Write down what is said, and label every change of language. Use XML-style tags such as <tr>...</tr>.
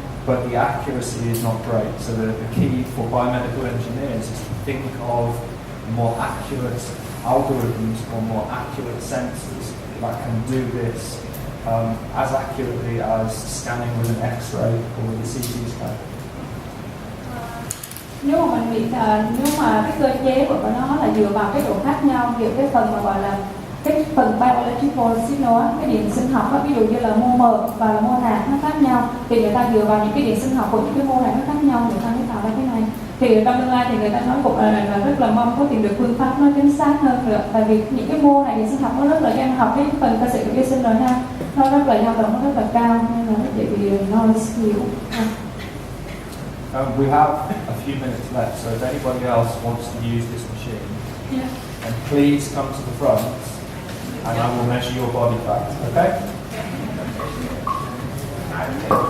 <en>But the accuracy is not great, so the key for biomedical engineers is to think of more accurate algorithms or more accurate sensors that can do this as accurately as scanning with an X-ray or with a CT scan.</en> <vi>Nếu mà mình bị nếu mà cái cơ chế của nó là dựa vào cái độ khác nhau, dựa cái phần mà gọi là cái phần bioelectrical signal, cái điện sinh học đó, ví dụ như là mô mờ và là mô nạc nó khác nhau, thì người ta dựa vào những cái điện sinh học của những cái mô này nó khác nhau, người ta mới tạo ra cái này. Thì trong tương lai thì người ta nói cuộc là rất là mong có tìm được phương pháp nó chính xác hơn nữa, tại vì những cái mô này điện sinh học nó rất là gen học cái phần cơ sở của vi sinh rồi ha. nó rất là dao động, nó rất là cao nên là nó bị noise nhiều.</vi> <en>We have a few minutes left, so if anybody else wants to use this machine, and please come to the front, and I will measure your body fat. Okay?</en>